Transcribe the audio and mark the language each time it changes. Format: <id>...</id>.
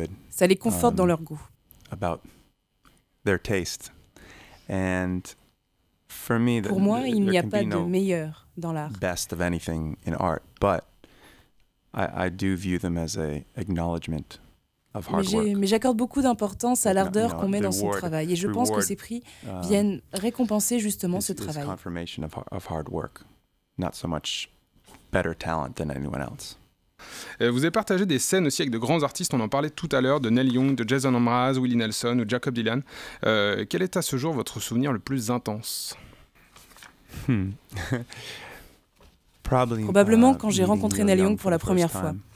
<fr>Ça les conforte dans leur goût.</fr> <en>their taste. And for me,</en> <fr>pour moi, il n'y a pas de meilleur dans l'art.</fr> <en>Best of anything in art, but I do view them as a acknowledgement of hard work.</en> <fr>Mais j'accorde beaucoup d'importance à l'ardeur qu'on met dans son travail, et je pense que ces prix viennent récompenser justement ce travail.</fr> <en>Confirmation of hard work, not so much better talent than anyone else.</en> <fr>Vous avez partagé des scènes aussi avec de grands artistes, on en parlait tout à l'heure, de Neil Young, de Jason Mraz, Willie Nelson ou Jacob Dylan. Quel est à ce jour votre souvenir le plus intense? Probablement quand j'ai rencontré Neil Young pour la première fois.</fr>